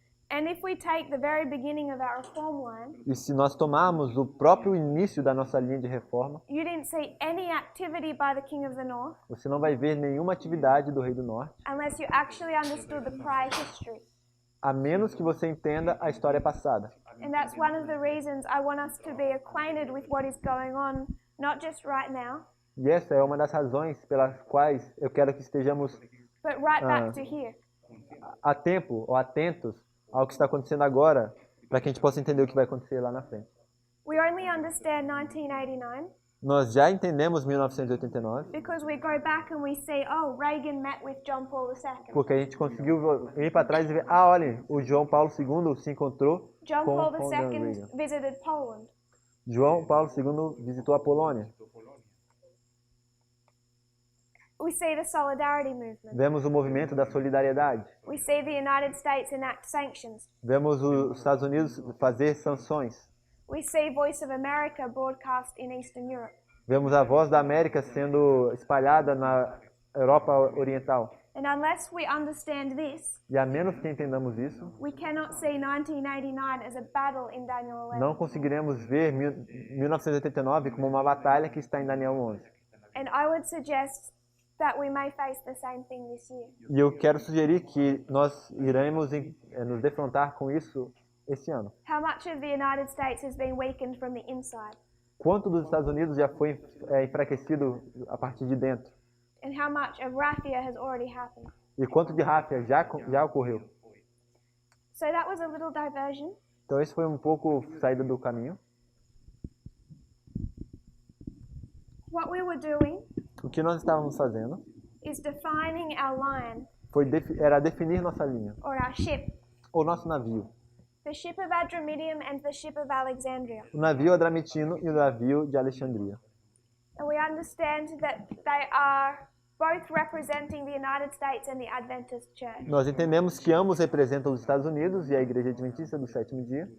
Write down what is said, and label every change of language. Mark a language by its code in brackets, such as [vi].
[en] And if we take the very beginning of our reform line, [pt] E se nós tomarmos o próprio início da nossa linha de reforma, [en] you didn't see any activity by the king of the north [pt] você não vai ver nenhuma atividade do rei do norte, [en] unless you actually understood the prior history. [pt] a menos que você entenda a história passada. [en] And that's one of the reasons I want us to be acquainted with what is going on, not just right now, [pt] E essa é uma das razões pelas quais eu quero que estejamos [en] but right back to here. [pt] a tempo ou atentos ao que está acontecendo agora, para que a gente possa entender o que vai acontecer lá na frente. [en] We only understand 1989 [pt] Nós já entendemos 1989, [en] because we go back and we see, oh, Reagan met with John Paul II. [pt] porque a gente conseguiu ir para trás e ver, olhem, o João Paulo II se encontrou [en] John [pt] com [en] Paul [pt] Reagan. [en] II visited Poland. [pt] João Paulo II visitou a Polônia. [en] We see the solidarity movement. [pt] Vemos o movimento da solidariedade. [en] We see the United States enact sanctions. [pt] Vemos os Estados Unidos fazer sanções. [en] We see Voice of America broadcast in Eastern Europe. [pt] Vemos a voz da América sendo espalhada na Europa Oriental. [en] And unless we understand this, [pt] E a menos que entendamos isso, [en] we cannot see 1989 as a battle in Daniel 11. [pt] não conseguiremos ver 1989 como uma batalha que está em Daniel 11. [en] And I would suggest that we may face the same thing this year. [pt] E eu quero sugerir que nós iremos nos defrontar com isso esse ano. [en] How much of the United States has been weakened from the inside? [pt] Quanto dos Estados Unidos já foi enfraquecido a partir de dentro? [en] And how much of raffia has already happened? [pt] E quanto de ráfia já ocorreu? [en] So that was a little diversion. [pt] Então esse foi um pouco saída do caminho. [en] What we were doing [pt] O que nós estávamos fazendo [en] is defining our line [pt] era definir nossa linha, [en] or our ship. [pt] ou nosso navio. [en] The ship of Adramyttium and the ship of Alexandria. [pt] O navio adramitino e o navio de Alexandria. [en] And we understand that they are both representing the United States and the Adventist Church. [pt] Nós entendemos que ambos representam os Estados Unidos e a Igreja Adventista do Sétimo Dia.